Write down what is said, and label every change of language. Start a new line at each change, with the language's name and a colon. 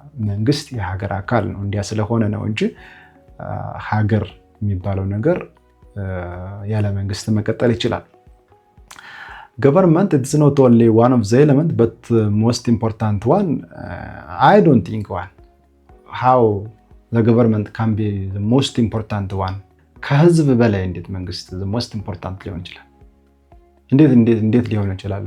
Amharic: መንግስት የሀገር አካል ነው እንዲያ ስለሆነ ነው እንጂ ሀገር የሚባለው ነገር ያለ መንግስት መቀጠል ይችላል።
English: Government is not only one of the elements but most important one. I don't think one. How the government can be the most important one?
Amharic: ከህዝብ በላይ እንዴት መንግስት
English: the most important
Amharic: ሊሆን ይችላል? እንዴት ሊሆን ይችላል?